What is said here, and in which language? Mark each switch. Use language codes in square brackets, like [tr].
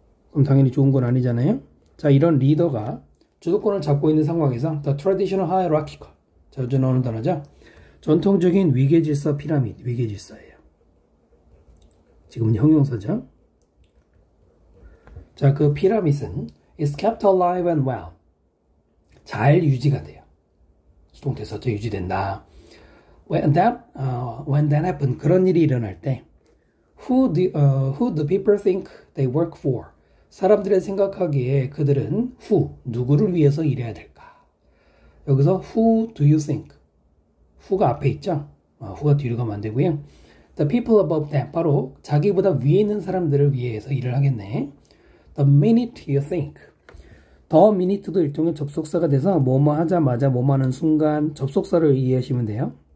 [ko] 그럼 당연히 좋은 건 아니잖아요. 자, 이런 리더가 주도권을 잡고 있는 상황에서 [en] the traditional hierarchical, [ko] 자주 나오는 단어죠. 전통적인 위계질서 피라미드, 위계질서예요. 지금은 형용사죠. 자, 그 피라미드는 [en] is kept alive and well. [ko] 잘 유지가 돼요. 수동태서죠. 유지된다. [en] When that happen, [ko] 그런 일이 일어날 때 [en] who do people think they work for? [ko] 사람들의 생각하기에 그들은 누구를 위해서 일해야 될까? 여기서 [en] who do you think? [ko] who가 앞에 있죠? who가 뒤로 가면 안 되고요. [en] The people above them, [ko] 바로 자기보다 위에 있는 사람들을 위해서 일을 하겠네. [en] The minute you think. [ko] the minute도 일종의 접속사가 돼서 뭐뭐 하자마자 뭐뭐 하는 순간 접속사를 이해하시면 돼요.